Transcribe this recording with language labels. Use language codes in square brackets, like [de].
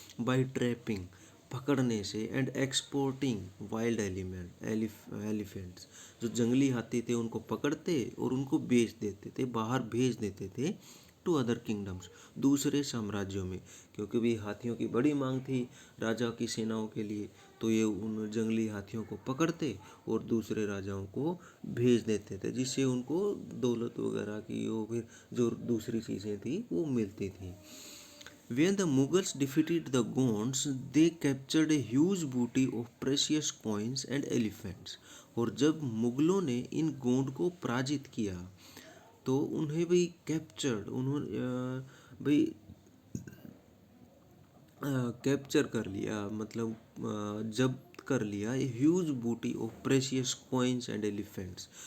[en] by trapping, [hi] पकड़ने से, [en] and exporting wild elephants, [hi] जो जंगली हाथी थे उनको पकड़ते और उनको बेच देते थे, बाहर भेज देते थे [en] to other kingdoms, [hi] दूसरे साम्राज्यों में, क्योंकि भी हाथियों की बड़ी मांग थी राजा की सेनाओं के लिए, तो ये उन जंगली हाथियों को पकड़ते और दूसरे राजाओं को भेज देते थे, जिससे उनको दौलत वगैरह की वो फिर जो दूसरी चीज़ें थी वो मिलती थी। [en] When the Mughals defeated the Gonds, they captured a huge booty of precious coins and elephants। [hi] और जब मुगलों ने इन गोंड को पराजित किया, तो उन्हें भी कैप्चर्ड, उन्होंने भाई कैप्चर कर लिया, मतलब जब्त कर लिया, [en] A huge booty of precious coins and elephants.